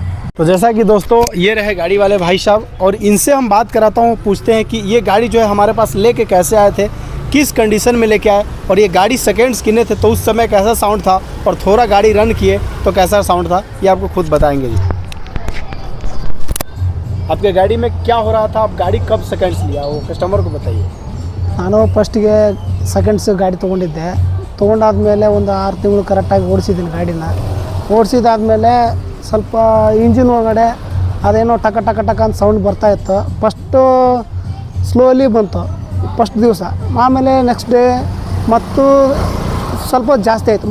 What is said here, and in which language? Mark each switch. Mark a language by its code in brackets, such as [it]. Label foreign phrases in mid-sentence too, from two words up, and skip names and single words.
[hi] तो जैसा कि दोस्तों ये रहे गाड़ी वाले भाई साहब, और इनसे हम बात कराता हूँ, पूछते हैं कि ये गाड़ी जो है हमारे पास लेके कैसे आए थे, किस कंडीशन में लेके आए, और ये गाड़ी सेकंड्स किने थे तो उस समय कैसा साउंड था, और थोड़ा गाड़ी रन किए तो कैसा साउंड था, ये आपको खुद बताएंगे जी। आपके गाड़ी में क्या हो रहा था, आप गाड़ी कब सेकंड्स लिया वो कस्टमर को बताइए। [kn] ನಾನು ಫಸ್ಟಿಗೆ ಸೆಕೆಂಡ್ಸ್ ಗಾಡಿ ತೊಗೊಂಡಿದ್ದೆ. ತೊಗೊಂಡಾದ್ಮೇಲೆ ಒಂದು 6 ತಿಂಗಳು ಕರೆಕ್ಟಾಗಿ ಓಡಿಸಿದ್ದೀನಿ ಗಾಡಿನ. ಓಡಿಸಿದಾದ್ಮೇಲೆ ಸ್ವಲ್ಪ ಇಂಜಿನ್ ಒಳಗಡೆ ಅದೇನೋ ಟಕ ಟಕ ಟಕ ಅಂತ ಸೌಂಡ್ ಬರ್ತಾಯಿತ್ತು. [en] first slowly [kn] ಬಂತು ಫಸ್ಟ್ ದಿವಸ, ಆಮೇಲೆ [en] next day [kn] ಮತ್ತು ಸ್ವಲ್ಪ ಜಾಸ್ತಿ ಆಯಿತು.